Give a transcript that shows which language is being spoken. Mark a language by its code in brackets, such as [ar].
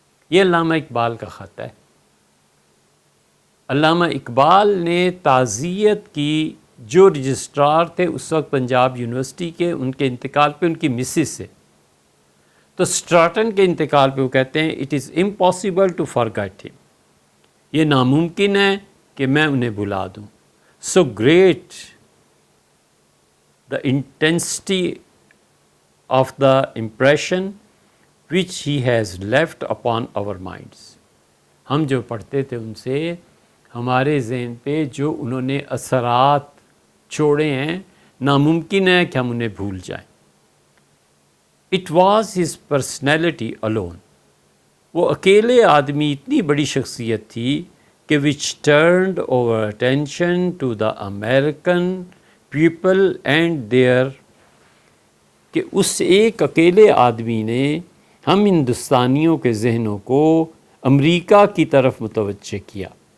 [ur] یہ علامہ اقبال کا خط ہے. علامہ اقبال نے تعزیت کی جو رجسٹرار تھے اس وقت پنجاب یونیورسٹی کے، ان کے انتقال پہ ان کی مسز سے. تو اسٹراٹن کے انتقال پہ وہ کہتے ہیں [en] it is impossible to forget ہم، [ur] یہ ناممکن ہے کہ میں انہیں بھلا دوں. [en] So great the intensity of the impression which he has left upon our minds. [ur] ہم جو پڑھتے تھے ان سے ہمارے ذہن پہ جو انہوں نے اثرات چھوڑے ہیں، ناممکن ہے کہ ہم انہیں بھول جائیں. [en] It was his personality alone. [ur] وہ اکیلے آدمی اتنی بڑی شخصیت تھی کہ [en] which turned over attention to the American people and there, [ur] کہ اس ایک اکیلے آدمی نے ہم ہندوستانیوں کے ذہنوں کو امریکہ کی طرف متوجہ کیا.